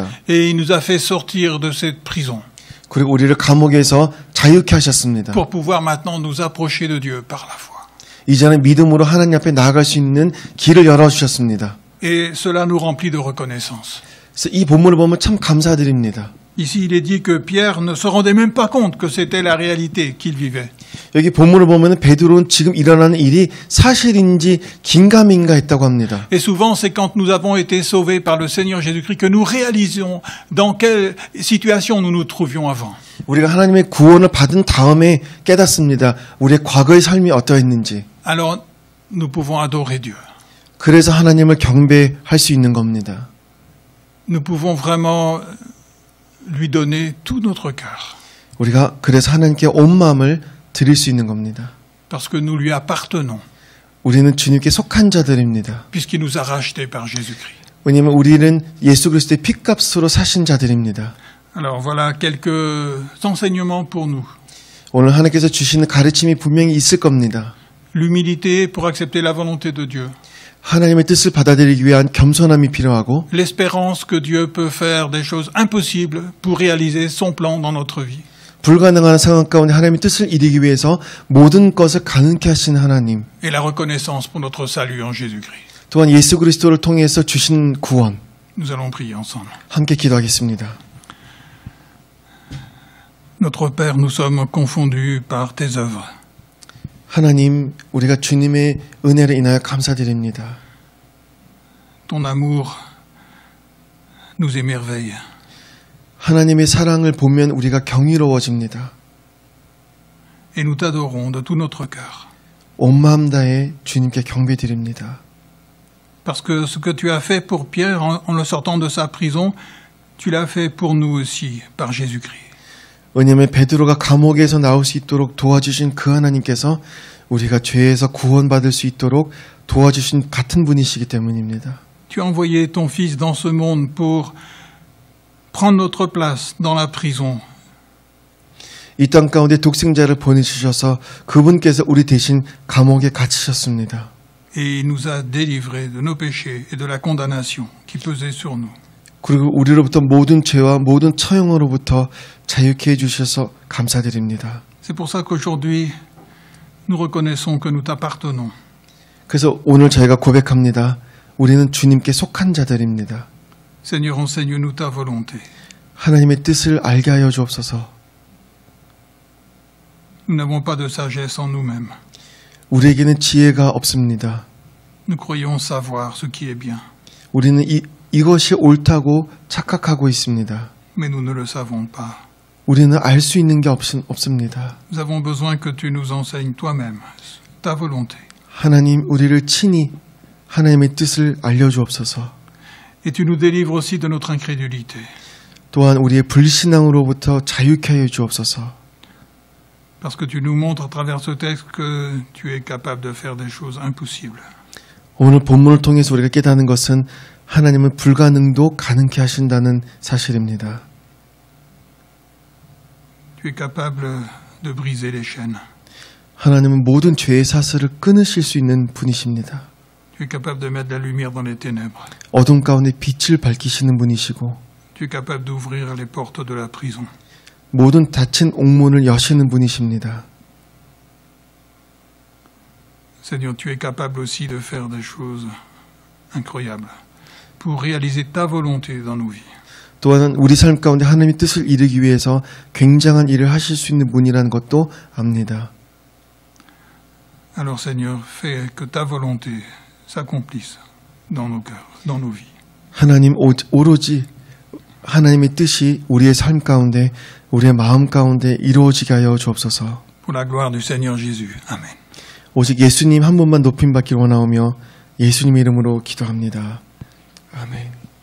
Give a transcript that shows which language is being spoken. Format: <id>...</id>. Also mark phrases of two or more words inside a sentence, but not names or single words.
<fr>Et il nous a fait sortir de cette prison</fr> <ko>그리고 우리를 감옥에서 자유케 하셨습니다.</ko> <fr>pour pouvoir maintenant nous approcher de Dieu par la foi.</fr> <ko>이제는 믿음으로 하나님 앞에 나아갈 수 있는 길을 열어주셨습니다.</ko> <fr>Et cela nous remplit de reconnaissance.</fr> <ko>그래서 이 본문을 보면 참 감사드립니다.</ko> <fr>Ici, il est dit que Pierre ne se rendait même pas compte que c'était la réalité qu'il vivait.</fr> <ko>여기 본문을 보면 베드로는 지금 일어나는 일이 사실인지 긴가민가 했다고 합니다.</ko> <fr>Et souvent, c'est quand nous avons été sauvés par le Seigneur Jésus-Christ que nous réalisons dans quelle situation nous nous trouvions avant.</fr> <ko>우리가 하나님의 구원을 받은 다음에 깨닫습니다. 우리의 과거의 삶이 어떠했는지.</ko> <fr>Alors, nous pouvons adorer Dieu.</fr> <ko>그래서 하나님을 경배할 수 있는 겁니다.</ko> <fr>Nous pouvons vraiment lui donner tout notre cœur.</fr> <ko>우리가 그래서 하나님께 온 마음을 드릴 수 있는 겁니다.</ko> <fr>Parce que nous lui appartenons,</fr> <ko>우리는 주님께 속한 자들입니다.</ko> <fr>puisqu'il nous a rachetés par Jésus-Christ.</fr> <ko>왜냐하면 우리는 예수 그리스도의 핏값으로 사신 자들입니다.</ko> <fr>Alors voilà quelques enseignements pour nous.</fr> <ko>오늘 하나님께서 주시는 가르침이 분명히 있을 겁니다.</ko> <fr>L'humilité pour accepter la volonté de Dieu.</fr> <ko>하나님의 뜻을 받아들이기 위한 겸손함이 필요하고</ko> <fr>L'espérance que Dieu peut faire des choses impossibles pour réaliser son plan dans notre vie.</fr> <ko>불가능한 상황 가운데 하나님의 뜻을 이루기 위해서 모든 것을 가능케 하신 하나님.</ko> <fr>Et la reconnaissance pour notre salut en Jésus-Christ.</fr> <ko>또한 예수 그리스도를 통해서 주신 구원.</ko> <fr>Nous allons prier ensemble.</fr> <ko>함께 기도하겠습니다.</ko> <fr>Notre Père, nous sommes confondus par tes œuvres.</fr> <ko>하나님, 우리가 주님의 은혜를 인하여 감사드립니다.</ko> <fr>Ton amour nous émerveille.</fr> <ko>하나님의 사랑을 보면 우리가 경이로워집니다.</ko> <fr>Et nous t'adorons de tout notre cœur.</fr> <ko>온 마음 다해 주님께 경배드립니다.</ko> <fr>Parce que ce que tu as fait pour Pierre en le sortant de sa prison, tu l'as fait pour nous aussi, par Jésus-Christ.</fr> <ko>왜냐하면 베드로가 감옥에서 나올 수 있도록 도와주신 그 하나님께서 우리가 죄에서 구원받을 수 있도록 도와주신 같은 분이시기 때문입니다.</ko> <fr>Tu as envoyé ton Fils dans ce monde pour prendre notre place dans la prison.</fr> <ko>이 땅 가운데 독생자를 보내주셔서 그분께서 우리 대신 감옥에 갇히셨습니다.</ko> <fr>Et il nous a délivrés de nos péchés et de la condamnation qui pesait sur nous.</fr> <ko>그리고 우리로부터 모든 죄와 모든 처형으로부터 자유케 해주셔서 감사드립니다.</ko> <fr>C'est pour ça qu'aujourd'hui, nous reconnaissons que nous t'appartenons.</fr> <ko>그래서 오늘 저희가 고백합니다. 우리는 주님께 속한 자들입니다.</ko> <fr>Seigneur, enseigne-nous ta volonté.</fr> <ko>하나님의 뜻을 알게 하여 주옵소서.</ko> <fr>Nous n'avons pas de sagesse en nous-mêmes.</fr> <ko>우리에게는 지혜가 없습니다.</ko> <fr>Nous croyons savoir ce qui est bien,</fr> <ko>우리는 이것이 옳다고 착각하고 있습니다.</ko> <fr>mais nous ne le savons pas.</fr> <ko>우리는 알 수 있는 게 없습니다.</ko> <fr>Nous avons besoin que tu nous enseignes toi-même ta volonté.</fr> <ko>하나님, 우리를 친히 하나님의 뜻을 알려주옵소서.</ko> <fr>Et tu nous délivres aussi de notre incrédulité.</fr> <ko>또한 우리의 불신앙으로부터 자유케 하여 주옵소서.</ko> <fr>Parce que tu nous montres à travers ce texte que tu es capable de faire des choses impossibles.</fr> <ko>오늘 본문을 통해서 우리가 깨닫는 것은 하나님은 불가능도 가능케 하신다는 사실입니다.</ko> <fr>Tu es capable de briser les chaînes.</fr> <ko>하나님은 모든 죄의 사슬을 끊으실 수 있는 분이십니다.</ko> <fr>Tu es capable de mettre la lumière dans les ténèbres.</fr> <ko>어둠 가운데 빛을 밝히시는 분이시고</ko> <fr>Tu es capable d'ouvrir les portes de la prison.</fr> <ko>모든 닫힌 옥문을 여시는 분이십니다.</ko> <fr>Seigneur, tu es capable aussi de faire des choses incroyables pour réaliser ta volonté dans nos vies.</fr> <ko>또한 우리 삶 가운데 하나님의 뜻을 이루기 위해서 굉장한 일을 하실 수 있는 분이라는 것도 압니다.</ko> <fr>Alors Seigneur, fais que ta volonté s'accomplisse dans nos cœurs, dans nos vies.</fr> <ko>하나님, 오로지 하나님의 뜻이 우리의 삶 가운데 우리의 마음 가운데 이루어지게 하여 주옵소서.</ko> <fr>Pour la gloire du Seigneur Jésus. Amen.</fr> <ko>오직 예수님 한 분만 높임받기 원하오며 예수님 이름으로 기도합니다. 아멘.</ko>